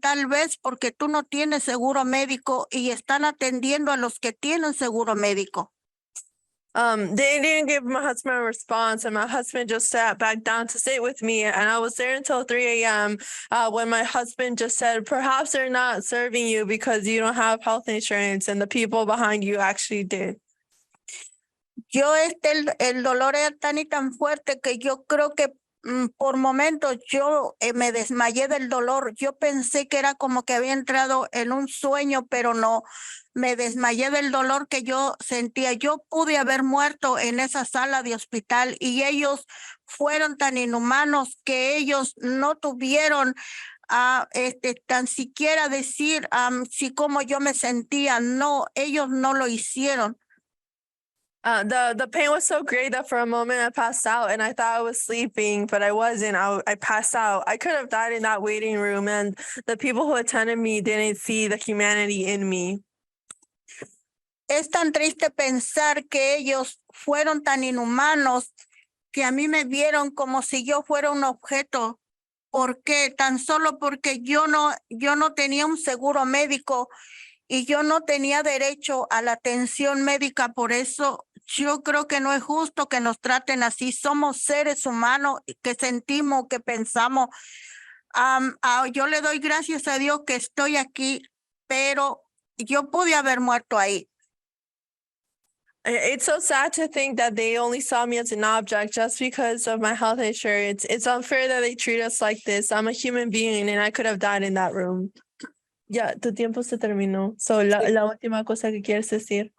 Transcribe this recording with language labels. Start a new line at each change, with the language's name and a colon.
Spanish: Tal vez porque tú no tienes seguro médico y están atendiendo a los que tienen seguro médico.
English: They didn't give my husband a response, and my husband just sat back down to sit with me. And I was there until 3 a.m. When my husband just said, perhaps they're not serving you because you don't have health insurance, and the people behind you actually did.
Spanish: Yo el dolor era tan y tan fuerte que yo creo que por momentos yo me desmayé del dolor. Yo pensé que era como que había entrado en un sueño, pero no. Me desmayé del dolor que yo sentía. Yo pude haber muerto en esa sala de hospital y ellos fueron tan inhumanos que ellos no tuvieron tan siquiera decir si cómo yo me sentía. No, ellos no lo hicieron.
English: The pain was so great that for a moment I passed out and I thought I was sleeping, but I wasn't. I passed out. I could have died in that waiting room, and the people who attended me didn't see the humanity in me.
Spanish: Es tan triste pensar que ellos fueron tan inhumanos que a mí me vieron como si yo fuera un objeto. ¿Por qué? Tan solo porque yo no tenía un seguro médico y yo no tenía derecho a la atención médica. Por eso yo creo que no es justo que nos traten así. Somos seres humanos que sentimos, que pensamos. Yo le doy gracias a Dios que estoy aquí, pero yo pude haber muerto ahí.
English: It's so sad to think that they only saw me as an object just because of my health insurance. It's unfair that they treat us like this. I'm a human being and I could have died in that room.
Spanish: Ya, tu tiempo se terminó. So, la última cosa que quieres decir.